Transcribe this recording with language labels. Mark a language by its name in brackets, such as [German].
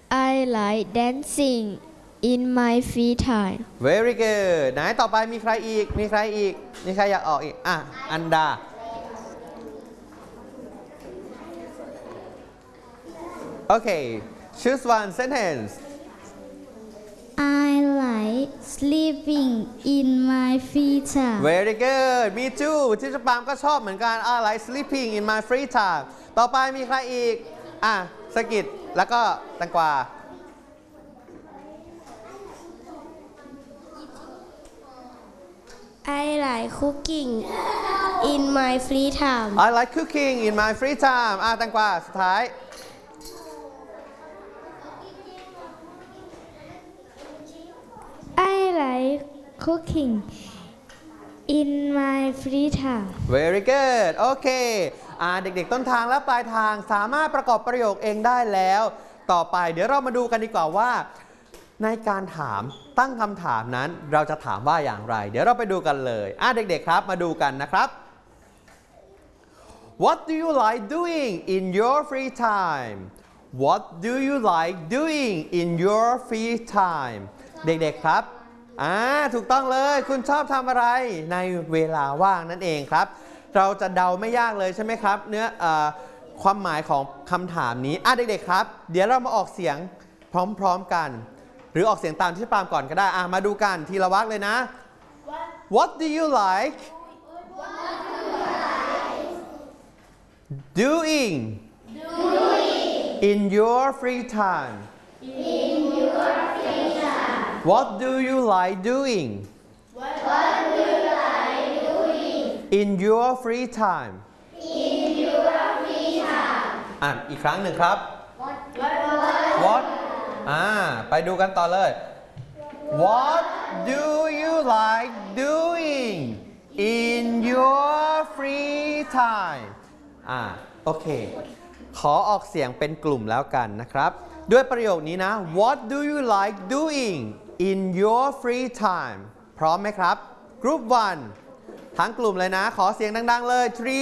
[English] I like dancing in my free time Very good [Thai] ไหนต่อไปมีใครอีกมีใครอยากออกอีกอันดาโอเค [English] choose one sentence I like sleeping in my free time. Very good. Me too. [Thai] ทิชปามก็ชอบเหมือนกัน [English] I like sleeping in my free time. [Thai] ต่อไปมีใครอีกสกิดแล้วก็แตงกวา [English] I like cooking in my free time. I like cooking in my free time. [Thai] แตงกวาสุดท้าย [English] I like cooking in my free time. Very good. Okay. [Thai] เด็กๆต้นทางและปลายทางสามารถประกอบประโยคเองได้แล้วต่อไปเดี๋ยวเรามาดูกันดีกว่าว่าในการถามตั้งคำถามนั้นเราจะถามว่าอย่างไรเดี๋ยวเราไปดูกันเลยเด็กๆครับมาดูกันนะครับ [English] What do you like doing in your free time? What do you like doing in your free time? [Thai] เด็กๆครับถูกต้องเลยคุณชอบทำอะไรในเวลาว่างนั่นเองครับเราจะเดาไม่ยากเลยใช่ไหมครับเนื้อความหมายของคำถามนี้เด็กๆครับเดี๋ยวเรามาออกเสียงพร้อมๆกันหรือออกเสียงตามที่ปามก่อนก็ได้มาดูกันทีละวรรคเลยนะ [English] What do you like doing in your free time What do you like doing? What do you like doing? In your free time. In your free time. [Thai] อีกครั้งหนึ่งครับ [English] What? [Thai] ไปดูกันต่อเลย [English] What do you like doing in your free time? [Thai] โอเคขอออกเสียงเป็นกลุ่มแล้วกันนะครับด้วยประโยคนี้นะ [English] What do you like doing? In your free time [Thai] พร้อมไหมครับ [English] Group 1 [Thai] ทั้งกลุ่มเลยนะขอเสียงดังๆเลย 3, 2, 1